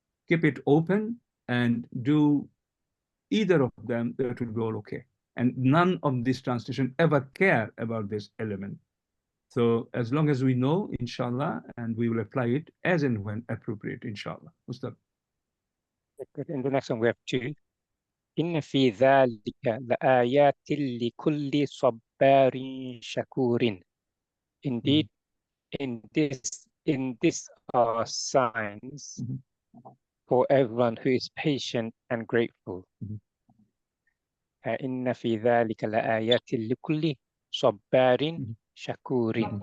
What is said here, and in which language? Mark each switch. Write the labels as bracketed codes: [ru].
[en] keep it open and do either of them, that will be all okay. And none of this translation ever care about this element. So as long as we know, inshallah, and we will apply it as and when appropriate, inshallah. Ustad. In the next one, we have two. [ar] إن في ذلك لآيات لكل صبار شكور. [en] Indeed, in this are signs for everyone who is patient and grateful. [ar] إن في ذلك لآيات لكل صبار شكور.